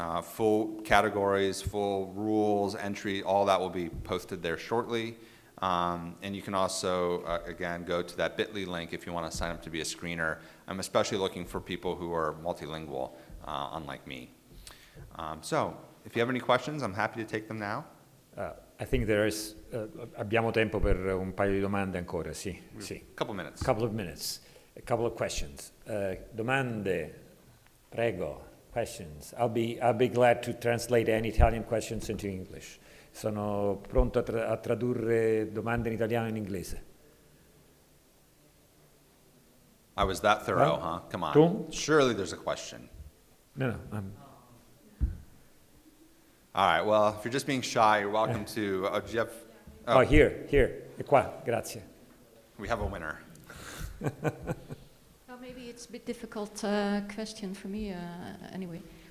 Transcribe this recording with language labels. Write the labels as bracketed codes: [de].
[en] Full categories, full rules, entry, all that will be posted there shortly. And you can also, again, go to that bit.ly link if you want to sign up to be a screener. I'm especially looking for people who are multilingual, unlike me. So, if you have any questions, I'm happy to take them now. I think there is, [it] abbiamo tempo per un paio di domande ancora, sì. [en] Couple minutes. Couple of minutes. A couple of questions. [it] Domande, prego, [en] questions. I'll be glad to translate any Italian questions into English. [it] Sono pronto a tradurre domande in italiano e in inglese. [en] I was that thorough, huh? Come on. [it] Tu? [en] Surely there's a question. No. All right, well, if you're just being shy, you're welcome to, Jeff. Oh, here, [it] e qua, grazie. [en] We have a winner. Well, maybe it's a bit difficult question for me anyway.